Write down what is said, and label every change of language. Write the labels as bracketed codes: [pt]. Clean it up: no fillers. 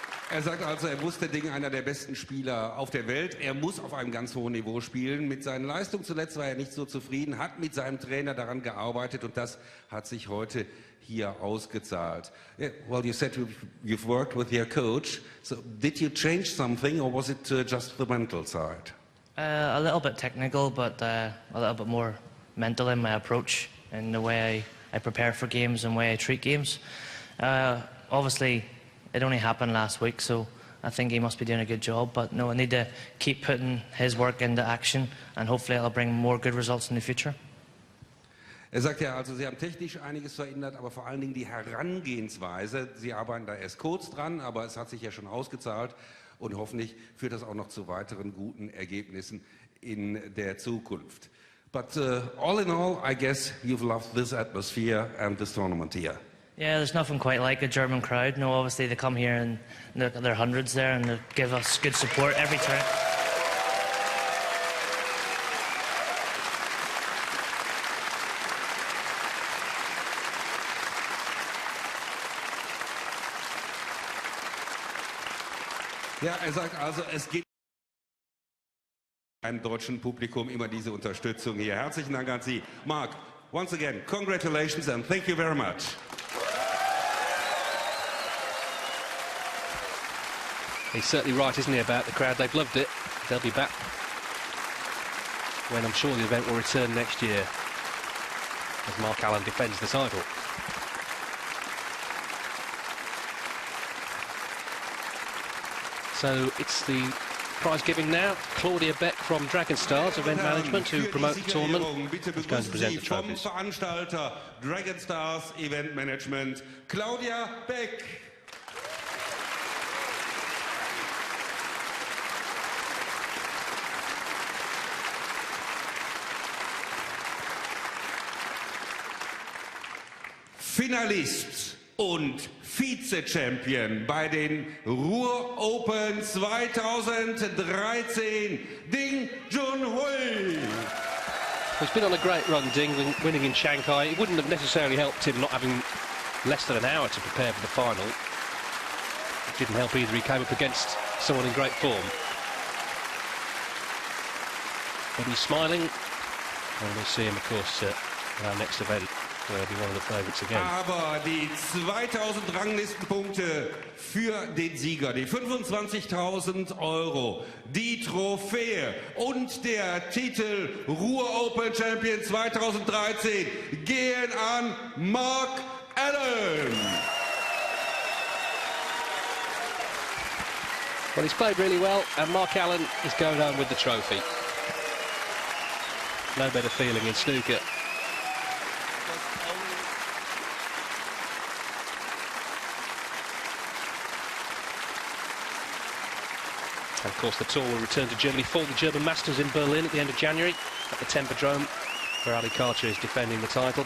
[de] Er sagt also, er wusste, Ding einer der besten Spieler auf der Welt. Er muss auf einem ganz hohen Niveau spielen. Mit seinen Leistungen zuletzt war er nicht so zufrieden, hat mit seinem Trainer daran gearbeitet und das hat sich heute hier ausgezahlt. [en] Yeah, well, you said you've worked with your coach. So did you change something or was it just the mental side? A little bit technical, but a little bit more mental in my approach and the way I prepare for games and the way I treat games. Obviously, it only happened last week, so I think he must be doing a good job. But I need to keep putting his work into action, and hopefully it'll bring more good results in the future. [de] Er sagt ja, also Sie haben technisch einiges verändert, aber vor allen Dingen die Herangehensweise. Sie arbeiten da erst kurz dran, aber es hat sich ja schon ausgezahlt und hoffentlich führt das auch noch zu weiteren guten Ergebnissen in der Zukunft. [en] But all in all, I guess you've loved this atmosphere and this tournament here. Yeah, there's nothing quite like a German crowd. Obviously they come here and there are hundreds there and they give us good support every turn. [de] Ja, er sagt also, es geht einem deutschen Publikum immer diese Unterstützung hier. Herzlichen Dank an Sie. [en] Mark, once again, congratulations and thank you very much. He's certainly right, isn't he, about the crowd? They've loved it. They'll be back when I'm sure the event will return next year as Mark Allen defends the title. So it's the prize giving now. Claudia Beck from Dragon Stars Event Management, who promote the tournament, is going to present the trophies. [de] Vom Veranstalter Dragon Stars Event Management, Claudia Beck. Finalist und Vize-Champion bei den Ruhr Open 2013, Ding Junhui. [en] He's been on a great run, Ding, winning in Shanghai. It wouldn't have necessarily helped him not having less than an hour to prepare for the final. It didn't help either. He came up against someone in great form. But he's smiling, and we'll see him, of course, at our next event. [de] Aber die 2000 Ranglistenpunkte für den Sieger, die 25.000 €, die Trophäe und der Titel Ruhr Open Champion 2013 gehen an Mark Allen. [en] Well, he's played really well, and Mark Allen is going home with the trophy. No better feeling in snooker. And of course the tour will return to Germany for the German Masters in Berlin at the end of January at the Tempodrome, where Ali Karcher is defending the title.